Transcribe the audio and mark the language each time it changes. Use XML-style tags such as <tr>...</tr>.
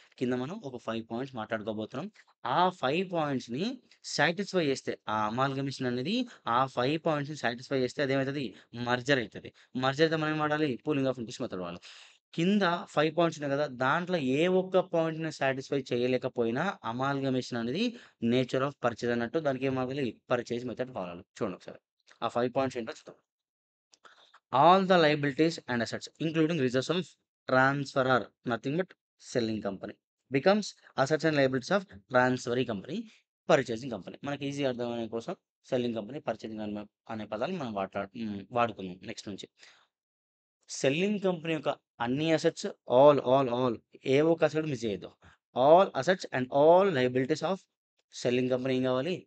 <te>కింద మనం ఒక 5 పాయింట్స్ మాట్లాడుకోబోతున్నాం. ఆ 5 పాయింట్స్‌ని సాటిస్ఫై చేస్తే, ఆ అమాల్గమేషన్ అనేది ఆ 5 పాయింట్స్‌ని సాటిస్ఫై చేస్తే అదేమైతది? మర్జర్ అయితది. మర్జర్ అయితే మనం ఏం వాడాలి? పూలింగ్ ఆఫ్ ఇంట్రెస్ట్ మెథడ్ వాడాలి. కింద 5 పాయింట్స్ ఉన్నాయి కదా! దాంట్లో ఏ ఒక్క పాయింట్‌ని సాటిస్ఫై చేయలేకపోయినా అమాల్గమేషన్ అనేది నేచర్ ఆఫ్ పర్చేజ్ అన్నట్టు దానికి ఏం వాడాలి? పర్చేజ్ మెథడ్ వాడాలి. చూడండి ఒకసారి. ఆ 5 పాయింట్స్ ఏంటో చూద్దాం.</te> <en>All the liabilities and assets, including reserves of transferor, nothing but selling company, becomes assets and liabilities of transferee company, purchasing company.</en> <te>మనకి ఈజీ అర్థమయ్యే కోసం సెల్లింగ్ కంపెనీ, పర్చేసింగ్ అనే పదాలు మనం వాడుకుందాం నెక్స్ట్ నుంచి. సెల్లింగ్ కంపెనీ యొక్క అన్ని అసెట్స్ ఆల్ ఏ ఒక్క అసెట్ మిస్ చేయొద్దు.</te> <en>all assets and all liabilities of selling company</en> <te>ఏం కావాలి?</te>